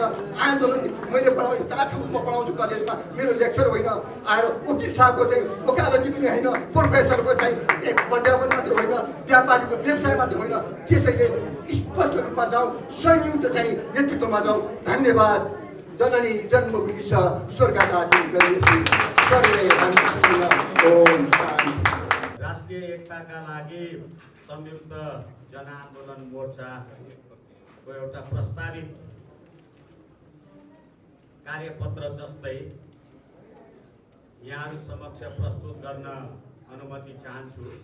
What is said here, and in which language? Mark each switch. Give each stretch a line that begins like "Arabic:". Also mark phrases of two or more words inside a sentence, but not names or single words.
Nepali: आन्दोलन मैले पढाउने 4 ठाउँमा म पढाउँछु कलेजमा, मेरो लेक्चर होइन। आएर वकिल साहबको चाहिँ वकालती पनि होइन, प्रोफेसरको चाहिँ पर्यावरण मात्र होइन, व्यापारीको व्यवसाय मात्र होइन। त्यसैले स्पष्ट रूपमा जाउँ, संयुक्त चाहिँ नेतृत्वमा जाउँ।
Sanskrit: धन्यवाद। जननी जन्मभूमि छ स्वर्गदाती गरीयसी सर्वे रामकृष्ण ओम शान्ति।
Nepali: राष्ट्रिय एकताका लागि संयुक्त जनआन्दोलन मोर्चाको एउटा प्रस्तावित कार्यपत्र जस्तै यहाँहरू समक्ष प्रस्तुत गर्न अनुमति चाहन्छु।